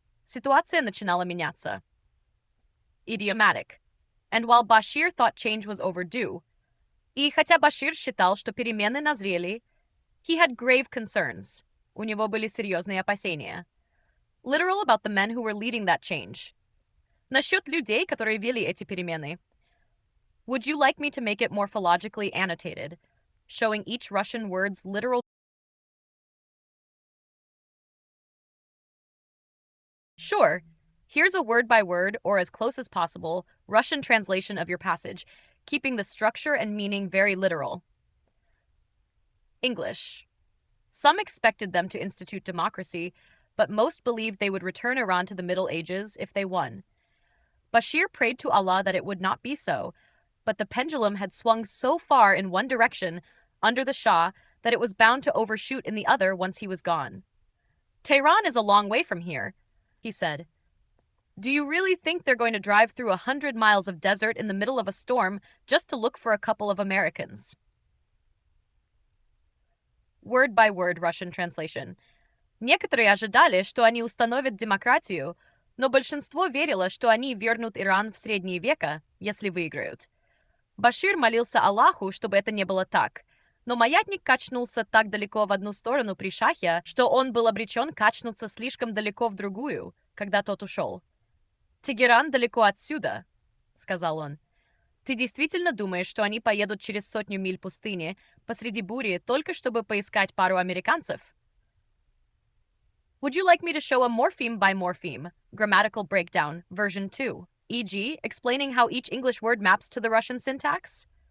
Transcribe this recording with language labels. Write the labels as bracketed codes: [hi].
[ru] Ситуация начинала меняться. [en] Idiomatic. And while Bashir thought change was overdue, [ru] и хотя Башир считал, что перемены назрели, [en] he had grave concerns. [ru] У него были серьезные опасения. [en] Literal about the men who were leading that change. [ru] Насчет людей, которые вели эти перемены. [en] Would you like me to make it morphologically annotated, showing each Russian word's literal? Sure. Here's a word by word, or as close as possible, Russian translation of your passage, keeping the structure and meaning very literal. English. Some expected them to institute democracy, but most believed they would return Iran to the Middle Ages if they won. Bashir prayed to Allah that it would not be so, but the pendulum had swung so far in one direction, under the Shah, that it was bound to overshoot in the other once he was gone. Tehran is a long way from here, he said. Do you really think they're going to drive through 100 miles of desert in the middle of a storm just to look for a couple of Americans? Word-by-word Russian translation. [ru] Некоторые ожидали, что они установят демократию, но большинство верило, что они вернут Иран в средние века, если выиграют. Башир молился Аллаху, чтобы это не было так, но маятник качнулся так далеко в одну сторону при шахе, что он был обречен качнуться слишком далеко в другую, когда тот ушел. «Тегеран далеко отсюда», — сказал он. «Ты действительно думаешь, что они поедут через 100 миль пустыни посреди бури только чтобы поискать пару американцев?» [en] Would you like me to show a morpheme by morpheme, grammatical breakdown, version 2, e.g., explaining how each English word maps to the Russian syntax?